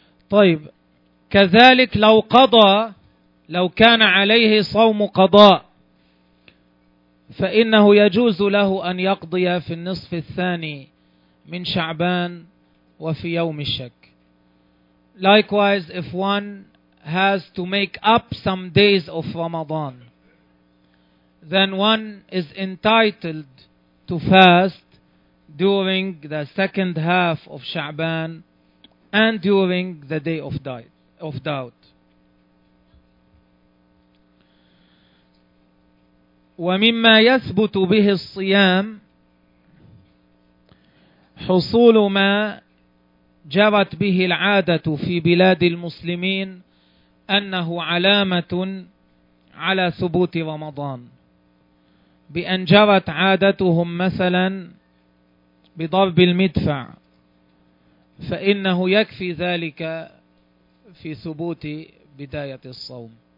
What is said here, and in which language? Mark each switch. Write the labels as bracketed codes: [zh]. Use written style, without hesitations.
[ar] طيب كذلك لو قضى لو كان عليه صوم قضاء فإنه يجوز له أن يقضي في النصف الثاني من شعبان وفي يوم الشك. [en] Likewise if one has to make up some days of Ramadan then one is entitled to fast during the second half of شعبان and during the day of doubt. [ar] ومما يثبت به الصيام حصول ما جرت به العادة في بلاد المسلمين أنه علامة على ثبوت رمضان بأن جرت عادتهم مثلا بضرب المدفع فإنه يكفي ذلك في ثبوت بداية الصوم.